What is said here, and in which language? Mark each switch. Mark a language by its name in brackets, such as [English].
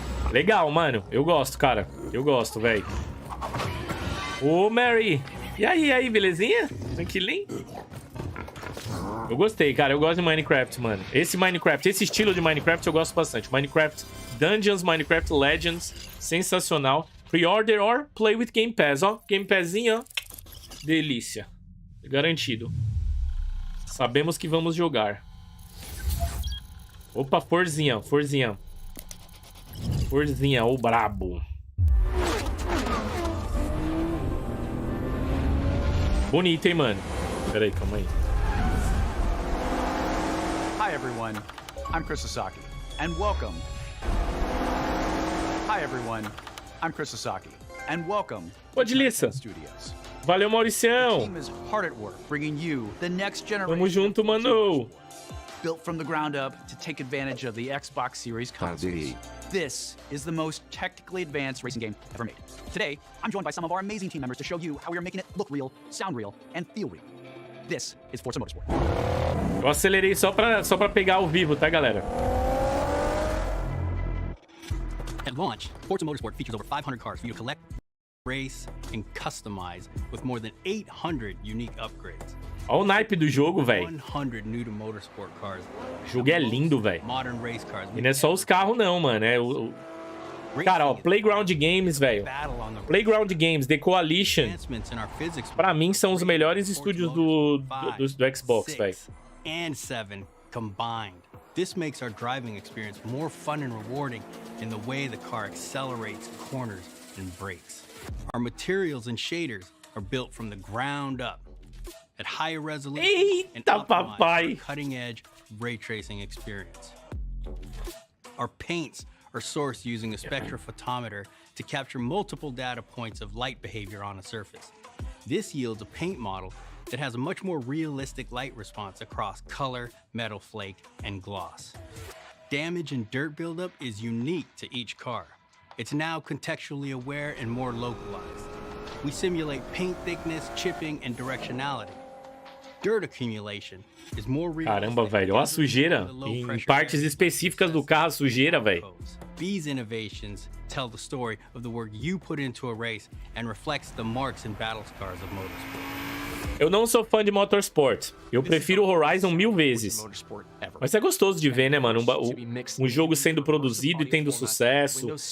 [Portuguese] Legal, mano. Eu gosto, cara. Eu gosto, velho. Ô, Mary. E aí, belezinha? Tranquilinho? Eu gostei, cara. Eu gosto de Minecraft, mano. Esse estilo de Minecraft eu gosto bastante. Minecraft Dungeons, Minecraft Legends. Sensacional. [English] Pre-order or play with Game Pass, ó. [Portuguese] Game Passinho, ó. Delícia. Garantido. Sabemos que vamos jogar. Opa, Forzinha, Forzinha. Forzinha, o brabo. Bonito, hein, mano? Pera aí, calma aí. [English] Hi everyone, I'm Chris Sasaki, and welcome. Hi everyone, I'm Chris Sasaki, and welcome to Delícia. Studios. [Portuguese] Valeu, Mauricião. [English] The team is hard at work bringing you the next generation. [Portuguese] Tamo junto, mano. [English] Built from the ground up to take advantage of the Xbox Series consoles. This is the most technically advanced racing game ever made. Today, I'm joined by some of our amazing team members to show you how we are making it look real, sound real, and feel real. This is Forza Motorsport. [Portuguese] Eu acelerei só pra pegar ao vivo, tá, galera? [English] At launch, Forza Motorsport features over 500 cars for you to collect, race, and customize with more than 800 unique upgrades. [Portuguese] Olha o naipe do jogo, velho. O jogo é lindo, velho. E não é só os carros, não, mano. É o... Cara, ó, Playground Games, velho. Playground Games, The Coalition. Pra mim, são os melhores estúdios do Xbox, velho. [English] And 7 combined. This makes our driving experience more fun and rewarding in the way the car accelerates, corners, and brakes. Our materials and shaders are built from the ground up at higher resolution and optimized for cutting-edge ray tracing experience. Our paints are sourced using a spectrophotometer to capture multiple data points of light behavior on a surface. This yields a paint model that has a much more realistic light response across color, metal flake, and gloss. Damage and dirt buildup is unique to each car. It's now contextually aware and more localized. We simulate paint thickness, chipping, and directionality. Dirt accumulation is more real. [Portuguese] Caramba, velho, olha a sujeira. Em partes específicas do carro, sujeira, velho. [English] These innovations tell the story of the work you put into a race and reflects the marks and battle scars of motorsport. [Portuguese] Eu não sou fã de Motorsport. Eu prefiro o Horizon 1000 vezes. Mas é gostoso de ver, né, mano? Um jogo sendo produzido e tendo sucesso.